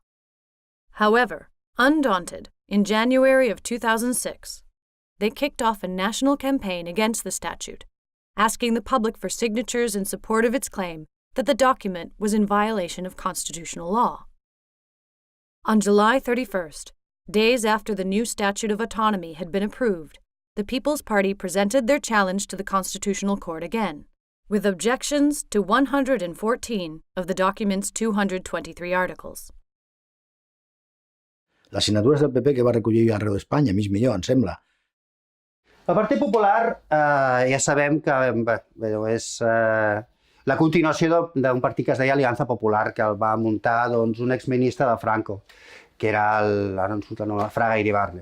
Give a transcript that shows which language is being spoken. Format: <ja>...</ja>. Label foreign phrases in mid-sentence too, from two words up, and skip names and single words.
<en>However, undaunted, in January of 2006, they kicked off a national campaign against the statute, asking the public for signatures in support of its claim that the document was in violation of constitutional law. On July 31st, days after the new Statute of Autonomy had been approved, the People's Party presented their challenge to the Constitutional Court again, with objections to 114 of the document's 223 articles.</en> <ca>Les signatures del PP que va recollir arreu d'Espanya, mig milió, em sembla. El Partit Popular ja sabem que és la continuació d'un partit que es deia Alianza Popular, que el va muntar un exministre de Franco, que era Fraga Iribarne.</ca>